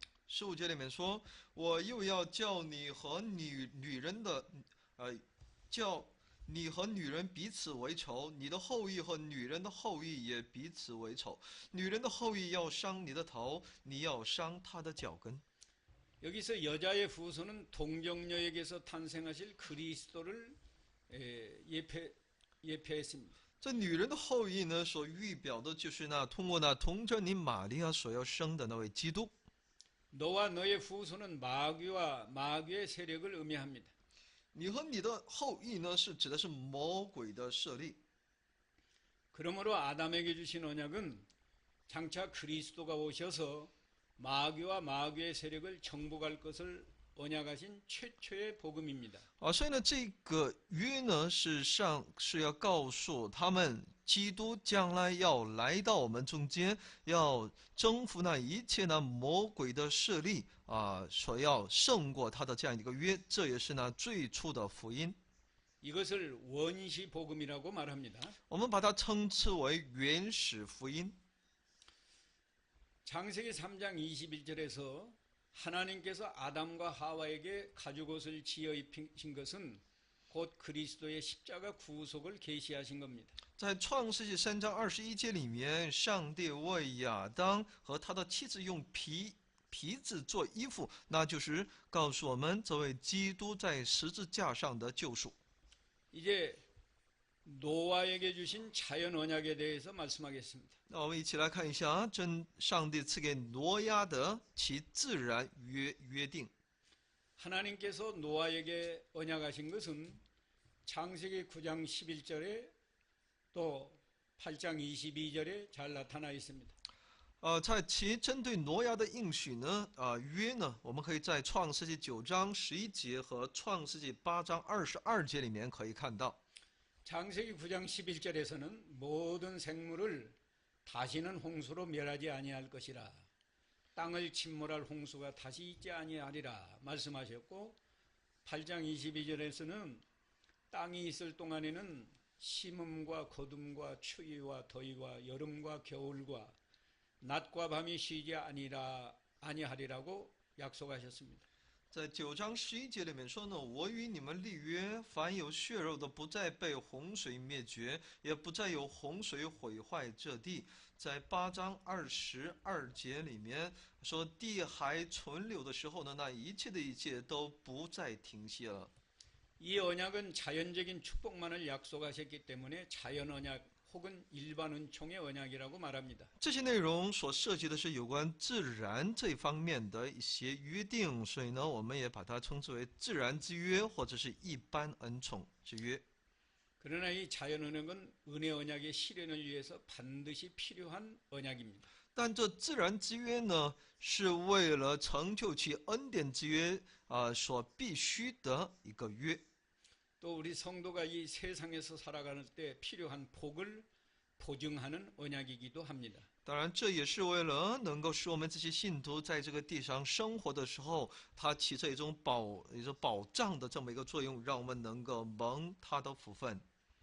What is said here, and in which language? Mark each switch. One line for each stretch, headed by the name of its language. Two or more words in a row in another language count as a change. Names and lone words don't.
Chinese: 15 节里面说：“我又要叫你和女人的，叫你和女人彼此为仇，你的后裔和女人的后裔也彼此为仇。女人的后裔要伤你的头，你要伤她的脚跟。”
Korean: 여기서 여자의 후손은 동정녀에게서 탄생하실 그리스도를 예표했습니다.
Chinese: 这女人的后裔呢，所预表的就是那通过那童贞女玛利亚所要生的那位基督。
Korean: 너와 너의 후손은 마귀와 마귀의 세력을 의미합니다.
Chinese: 你和你的后裔呢，是指的是魔鬼的势力。
Korean: 그러므로 아담에게 주신 언약은 장차 그리스도가 오셔서 마귀와 마귀의 세력을 정복할 것을 언약하신 최초의 복음입니다.
Chinese: 所以呢，这个约呢，事实上是要告诉他们，基督将来要来到我们中间，要征服那一切那魔鬼的势力所要胜过他的这样一个约，这也是那最初的福音。
Korean: 이것을 원시 복음이라고 말합니다.
Chinese: 我们把它称之为原始福音。
Korean: 창세기 3장 21절에서 하나님께서 아담과 하와에게 가죽옷을 지어 입힌 것은 곧 그리스도의 십자가 구속을 계시하신 겁니다.
Chinese: 在创世纪3章21节里面，上帝为亚当和他的妻子用皮子做衣服，那就是告诉我们这位基督在十字架上的救赎。
Korean: 이제 노아에게 주신 자연 언약에 대해서 말씀하겠습니다.
Chinese: 那我们一起来看一下上帝赐给挪亚的其自然约定。
Korean: 하나님께서 노아에게 언약하신 것은 창세기 9장 11절에 또 8장 22절에 잘 나타나 있습니다.
Chinese: 在其针对挪亚的应许呢，约呢，我们可以在创世纪9章11节和创世纪8章22节里面可以看到。
Korean: 창세기 9장 11절에서는 모든 생물을 다시는 홍수로 멸하지 아니할 것이라 땅을 침몰할 홍수가 다시 있지 아니하리라 말씀하셨고 8장 22절에서는 땅이 있을 동안에는 심음과 거둠과 추위와 더위와 여름과 겨울과 낮과 밤이 쉬지 아니하리라고 약속하셨습니다.
Chinese: 在9章11节里面说呢，我与你们立约，凡有血肉的不再被洪水灭绝，也不再有洪水毁坏这地。在8章22节里面说，地还存留的时候呢，那一切的一切都不再停歇了。
Korean: 이 언약은 자연적인 축복만을 약속하셨기 때문에 자연 언약 혹은 일반 은총의 언약이라고 말합니다.
Chinese: 这些内容所涉及的是有关自然这方面的一些约定，所以呢，我们也把它称之为自然之约，或者是一般恩宠之约。
Korean: 그러나 이 자연 언약은 은혜 언약의 실현을 위해서 반드시 필요한 언약입니다.
Chinese: 但这自然之约呢，是为了成就其恩典之约所必须的一个约。
Korean: 또 우리 성도가 이 세상에서 살아가는 때 필요한 복을 보증하는 언약이기도 합니다.
Chinese: 当然，这也是为了能够使我们这些信徒在这个地上生活的时候，它起着一种保障的这么一个作用，让我们能够蒙他的福分。